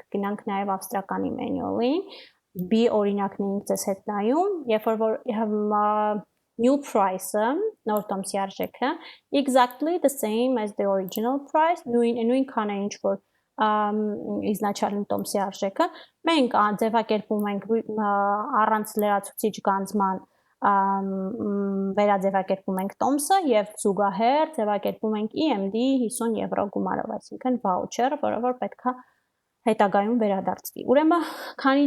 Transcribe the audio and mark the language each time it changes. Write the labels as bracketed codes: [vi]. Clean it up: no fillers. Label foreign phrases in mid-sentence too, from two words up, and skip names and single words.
[hy] գնանք նաեւ ավստրականի manual-ին, B օրինակն էինք ձեզ հետ նայում, երբ որ [en] new price-ը, [hy] նոր տոմսի արժեքը, [en] exactly the same as the original price, [hy] նույնքան է ինչ որ իզնաչալին տոմսի արժեքը, մենք ձևակերպում ենք առանց լրացուցիչ գանձման վերաձևակերպում ենք տոմսը եւ զուգահեռ ձևակերպում ենք EMD 50 եվրո գումարով, այսինքն voucher, որը որ պետքա հետագայում վերադարձվի։ Ուրեմն, քանի